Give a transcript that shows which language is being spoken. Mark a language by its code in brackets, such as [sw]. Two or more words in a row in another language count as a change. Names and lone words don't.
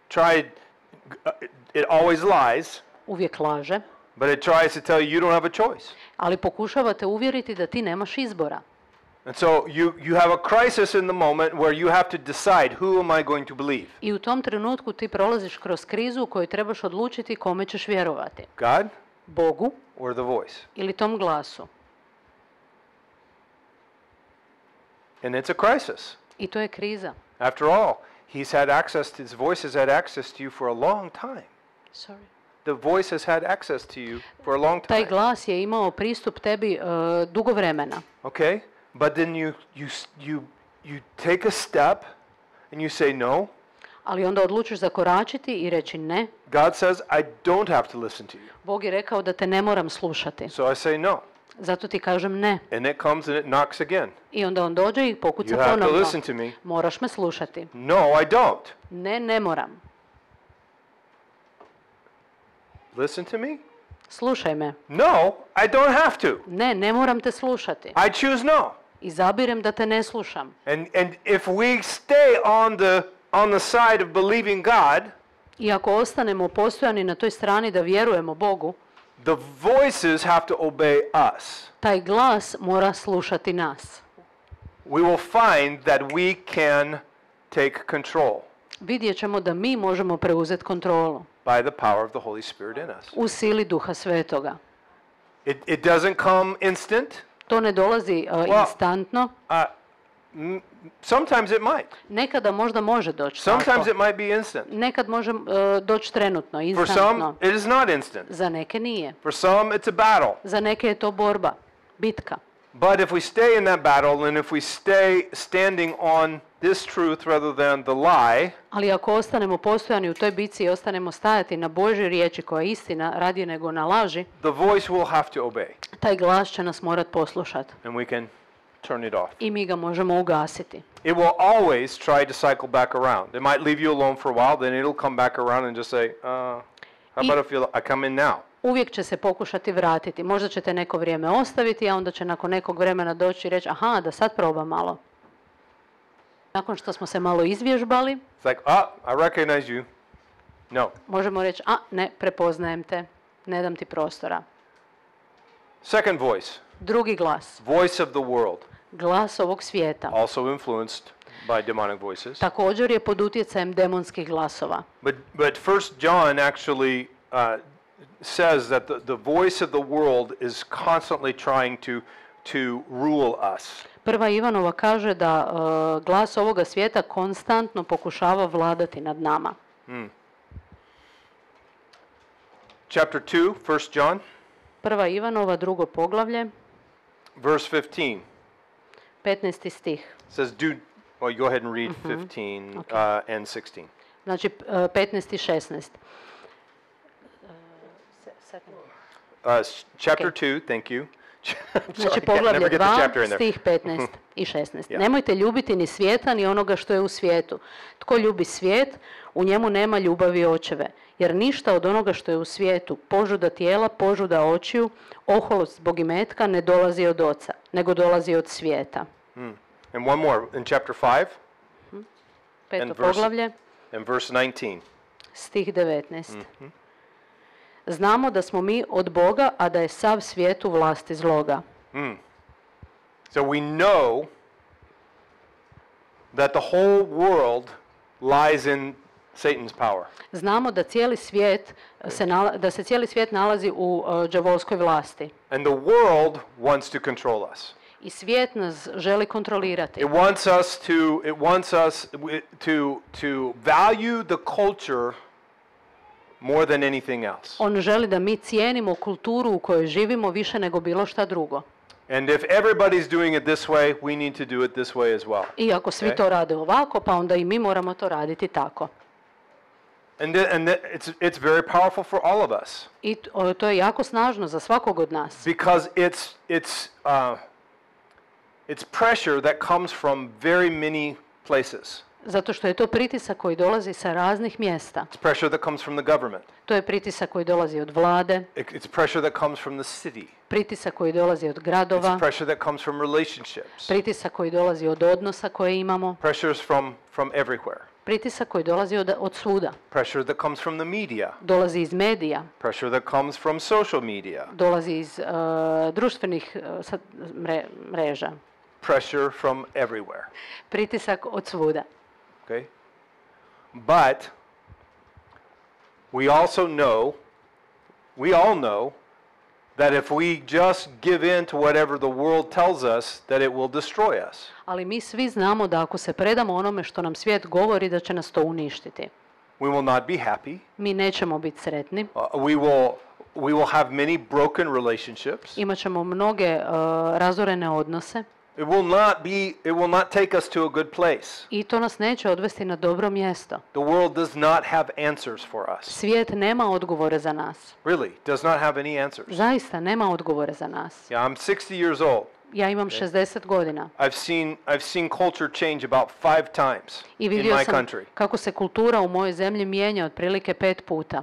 [en] It always lies, [hr] Uvijek laže, [en] but it tries to tell you don't have a choice. [hr] ali pokušava te uvjeriti da ti nemaš izbora. [en] And so you have a crisis in the moment where you have to decide, who am I going to believe? [hr] I u tom trenutku ti prolaziš kroz krizu u kojoj trebaš odlučiti kome ćeš vjerovati. [en] God [hr] Bogu [en] or the voice? [hr] ili tom glasu. [en] And it's a crisis. I to je kriza. After all, his voice has had access to you for a long time. Sorry. The voice has had access to you for a long [hr] Taj [en] time. [hr] glas je imao pristup tebi dugo vremena. [en] Okay? But then you take a step and you say no. [hr] Ali onda odlučiš zakoračiti i reći ne. [en] God says, I don't have to listen to you. [hr] Bog je rekao da te ne moram slušati. [en] So I say no. [hr] Zato ti kažem ne. [en] And it comes and it knocks again. [hr] I onda on dođe i pokuca [en] You have to [hr] ponovno. [en] listen to me. [hr] Moraš me slušati. [en] No, I don't. [hr] Ne, ne moram. [en] Listen to me? [hr] Slušaj me. [en] No, I don't have to. [hr] Ne, ne moram te slušati. [en] I choose no. [hr] Izabirem da te ne slušam. [en] And if we stay on the side of believing God, [hr] I ako ostanemo postojani na toj strani da vjerujemo Bogu, [en] the voices have to obey us. [hr] taj glas mora slušati nas. [en] We will find that we can take control [hr] Vidjet ćemo da mi možemo preuzeti kontrolu [en] by the power of the Holy Spirit in us. [hr] u sili Duha Svetoga. [en] It doesn't come instant. [hr] To ne dolazi instantno. [en] Sometimes it might. [hr] Nekada možda može doći [en] Sometimes [hr] tako. [en] it might be instant. [hr] Nekad može doći trenutno, [en] For some, [hr] instantno. [en] it is not instant. [hr] Za neke nije. [en] For some, it's a battle. [hr] Za neke je to borba, bitka. [en] But if we stay in that battle and if we stay standing on this truth rather than the lie, [hr] Ali ako ostanemo postojani u toj bitci i ostanemo stajati na Božjoj riječi koja je istina radije nego na laži, [en] the voice will have to obey. [hr] taj glas će nas morat poslušati. [en] And we can turn it off. [hr] I mi ga možemo ugasiti. [en] It will always try to cycle back around. It might leave you alone for a while, then it'll come back around and just say, how about if I come in now? [hr] Uvijek će se pokušati vratiti. Možda ćete neko vrijeme ostaviti, a onda će nakon nekog vremena doći i reći, aha, da sad probam malo. Nakon što smo se malo izvježbali, [en] It's like, I recognize you. No. [hr] možemo reći, ne, prepoznajem te, ne dam ti prostora. [en] Second voice, [hr] Drugi glas, [en] voice of the world, [hr] glas ovog svijeta, [en] also influenced by demonic voices. [hr] također je pod utjecajem demonskih glasova. [en] But First John actually says that the voice of the world is constantly trying to rule us. [hr] Prva Ivanova kaže da glas ovoga svijeta konstantno pokušava vladati nad nama. [en] Chapter 2, 1 John, [hr] Prva Ivanova, drugo poglavlje, [en] verse 15. [hr] 15. stih. [en] Says, well, go ahead and read 15 and 16. [hr] Znači 15 i 16. [en] Chapter 2, thank you. [hr] Znači [en] Sorry, [hr] poglavlje [en] never get the [hr] 2, [en] chapter in there. [hr] stih 15 i 16. [en] Yeah. [hr] Nemojte ljubiti ni svijeta ni onoga što je u svijetu. Tko ljubi svijet, u njemu nema ljubavi očeve. Jer ništa od onoga što je u svijetu, požuda tijela, požuda očiju, oholost zbog imetka ne dolazi od oca, nego dolazi od svijeta. [en] And one more, in chapter 5, [hr] Peto [en] And verse- [hr] poglavlje, [en] and verse 19. [hr] stih 19. Znamo da smo mi od Boga, a da je sav svijet u vlasti zloga. [en] So we know that the whole world lies in Satan's power. [hr] Znamo da cijeli svijet da se cijeli svijet nalazi u đavolskoj vlasti. [en] And the world wants to control us. [hr] I svijet nas želi kontrolirati. [en] It wants us to value the culture more than anything else. [hr] On želi da mi cijenimo kulturu u kojoj živimo više nego bilo šta drugo. [en] And if everybody's doing it this way, we need to do it this way as well. [hr] I ako svi [en] Okay. [hr] to rade ovako, pa onda i mi moramo to raditi tako. [en] And it's very powerful for all of us [hr] I to je jako snažno za svakog od nas. [en] because it's pressure that comes from very many places. [hr] Zato što je to pritisak koji dolazi sa raznih mjesta. [en] It's pressure that comes from the government. [hr] To je pritisak koji dolazi od vlade, [en] It's pressure that comes from the city. [hr] pritisak koji dolazi od gradova, [en] It's pressure that comes from relationships. [hr] pritisak koji dolazi od odnosa koje imamo, [en] Pressures from everywhere. [hr] pritisak koji dolazi od svuda, [en] Pressure that comes from the media. [hr] dolazi iz medija, [en] Pressure that comes from social media. [hr] dolazi iz društvenih mreža, [en] Pressure from everywhere. [hr] pritisak od svuda. [en] Okay? [hr] But we all know that if we just give in to whatever the world tells us, that it will destroy us. [en] Ali mi svi znamo da ako se predamo onome što nam svijet govori, da će nas to uništiti. [hr] We will not be happy. [en] Mi nećemo biti sretni. [hr] We will have many broken relationships. [en] Imaćemo mnoge razorene odnose. [hr] It will not take us to a good place. [en] I to nas neće odvesti na dobro mjesto. [hr] The world does not have answers for us. [en] Svijet nema odgovore za nas. [hr] Really, does not have any answers. [en] Zaista nema odgovore za nas. [hr] Yeah, I'm 60 years old. [en] Ja imam 60 godina. [hr] I've seen culture change about 5 times [en] I [hr] in [en] vidio [hr] my [en] sam [hr] country. [en] kako se kultura u mojoj zemlji mijenja otprilike 5 puta.